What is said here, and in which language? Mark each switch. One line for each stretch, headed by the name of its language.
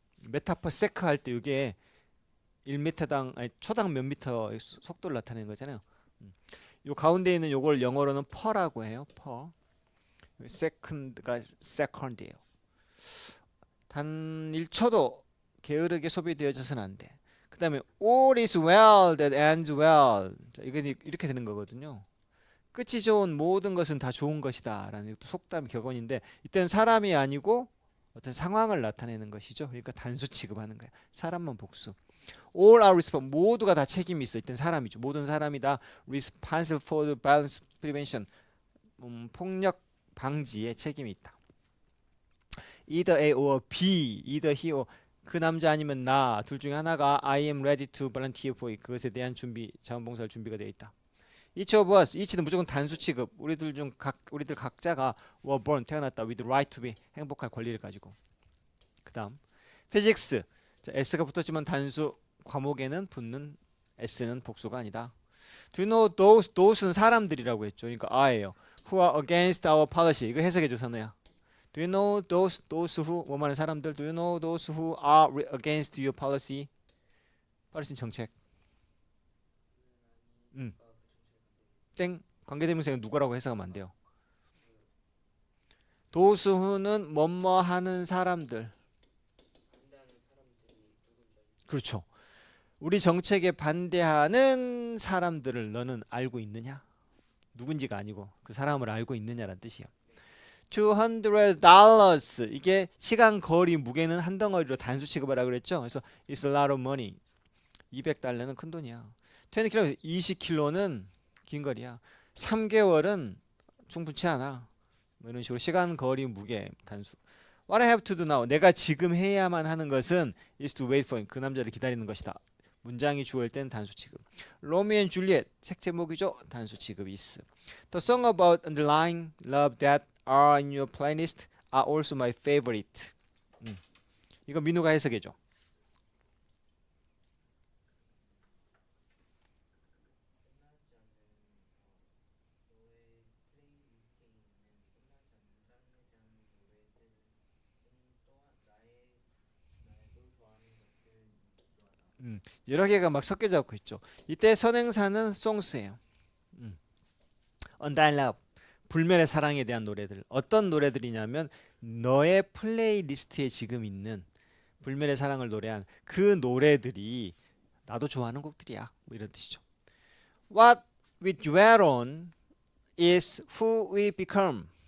Korean: 메타퍼 세크 할 때 이게 1m당 아니 초당 몇 미터 속도를 나타내는 거잖아요. 요 가운데 있는 요걸 영어로는 퍼라고 해요. 퍼. second가 second이에요. 단 1초도 게으르게 소비되어져서는 안 돼. 그 다음에
English: all is well that ends well.
Korean: 자, 이건 이렇게 되는 거거든요. 끝이 좋은 모든 것은 다 좋은 것이다 라는 속담 격언인데 이때는 사람이 아니고 어떤 상황을 나타내는 것이죠. 그러니까 단수 취급하는 거예요. 사람만 복수.
English: All are responsible.
Korean: 모두가 다 책임이 있어. 이땐 사람이죠. 모든 사람이 다
English: responsible for the violence prevention.
Korean: 폭력 방지에 책임이 있다.
English: Either A or B, either he or
Korean: 그 남자 아니면 나 둘 중에 하나가
English: I am ready to volunteer for it.
Korean: 그것에 대한 준비, 자원봉사할 준비가 되어 있다. Each of us, each는 무조건 단수 취급. 우리들 각자가 were born 태어났다.
English: with right to be
Korean: 행복할 권리를 가지고. 그다음 physics. 자, S가 붙었지만 단수 과목에는 붙는 S는 복수가 아니다.
English: Do you know those는
Korean: 사람들이라고 했죠. 그러니까 I예요.
English: Who are against our policy.
Korean: 이거 해석해줘 선우야.
English: Do you know those who 뭐만한 사람들? Do you know those who are against your policy?
Korean: policy 정책. 땡. 관계대명사가 누구라고 해석하면 안 돼요. those who는 뭐뭐 하는 사람들. 그렇죠. 우리 정책에 반대하는 사람들을 너는 알고 있느냐? 누군지가 아니고 그 사람을 알고 있느냐라는 뜻이에요. $200 이게 시간 거리 무게는 한 덩어리로 단수 취급하라 그랬죠. 그래서
English: it's a lot of money.
Korean: $200는 큰 돈이야. 20km 20km는 긴 거리야. 3개월은 충분치 않아. 뭐 이런 식으로 시간 거리 무게 단수.
English: What I have to do now.
Korean: 내가 지금 해야만 하는 것은
English: is to wait for him.
Korean: 그 남자를 기다리는 것이다. 문장이 주어일 땐 단수 취급. Romeo and Juliet 책 제목이죠. 단수 취급 is.
English: The song about underlying love that are in your playlist are also my favorite.
Korean: 이거 민우가 해석해줘. 여러 개가 막 섞여져 있죠. 이때 선행사는 songs예요. Undying Love 불멸의 사랑에 대한 노래들. 어떤 노래들이냐면 너의 플레이리스트에 지금 있는 불멸의 사랑을 노래한 그 노래들이 나도 좋아하는 곡들이야. 뭐 이런 뜻이죠.
English: What we dwell on is who we become.